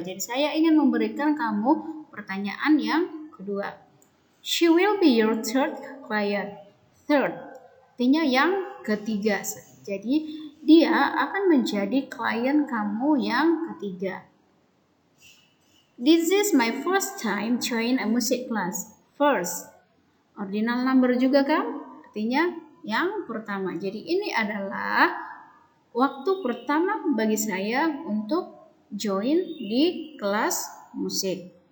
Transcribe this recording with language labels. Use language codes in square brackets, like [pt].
[id] Jadi saya ingin memberikan kamu pertanyaan yang kedua. [en] She will be your third client. [id] Third, artinya yang ketiga. Jadi dia akan menjadi klien kamu yang ketiga. [en] This is my first time join a music class. [id] First, ordinal number juga kan? Artinya yang pertama. Jadi ini adalah waktu pertama bagi saya untuk join di kelas musik.